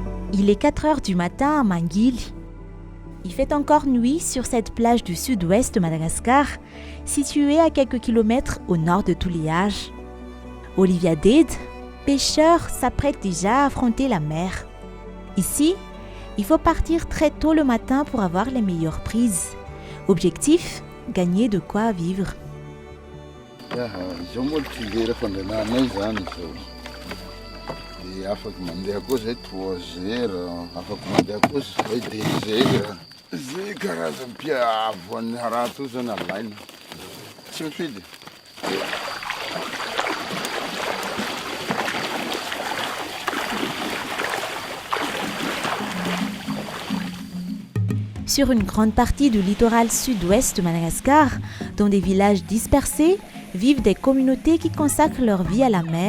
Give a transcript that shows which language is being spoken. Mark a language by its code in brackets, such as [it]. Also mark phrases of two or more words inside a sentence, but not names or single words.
[fr] Il est 4 heures du matin à Manguilh. Il fait encore nuit sur cette plage du sud-ouest de Madagascar, située à quelques kilomètres au nord de Touliage. Olivia Dede, pêcheur, s'apprête déjà à affronter la mer. Ici, il faut partir très tôt le matin pour avoir les meilleures prises. Objectif, gagner de quoi vivre. [mg] Afaka mandeha koa zay 3 heures, afaka mandeha koa zay 2 heures. Zay karazam-pia avoan'ny raha to zany alaina. Tsy mifidy. [fr] Sur une grande partie du littoral sud-ouest de Madagascar, dans des villages dispersés, vivent des communautés qui consacrent leur vie à la mer.